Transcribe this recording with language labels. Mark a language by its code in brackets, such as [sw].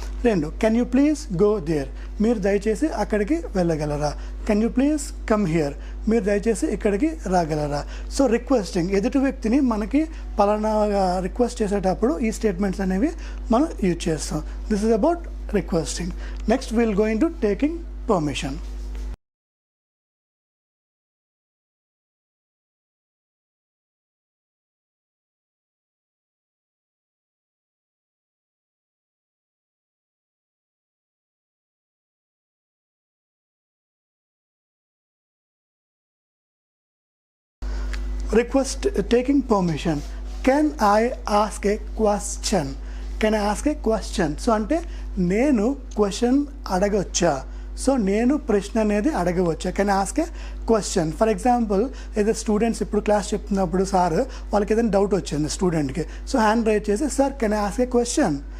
[en] 2 can you please go there, [te] మీరు దయచేసి అక్కడికి వెళ్ళగలరా. [en] can you please come here, [te] మీరు దయచేసి ఇక్కడికి రాగలరా. సో రిక్వెస్టింగ్, ఎదుటి వ్యక్తిని మనకి పలానాగా రిక్వెస్ట్ చేసేటప్పుడు ఈ స్టేట్మెంట్స్ అనేవి మనం యూజ్ చేస్తాం. [en] This is about requesting. Next we'll go into taking permission. Request, taking permission. Can I ask a question? Can I ask a question. [te] So అంటే నేను క్వశ్చన్ అడగవచ్చా, సో నేను ప్రశ్న అనేది అడగవచ్చా. [en] Can I ask a question. [te] For example ఏదో students ఇప్పుడు class చెప్తున్నప్పుడు sir వాళ్ళకి ఏదైనా డౌట్ వచ్చింది స్టూడెంట్కి, సో హ్యాండ్ రైజ్ చేసి sir can I ask ఏ question.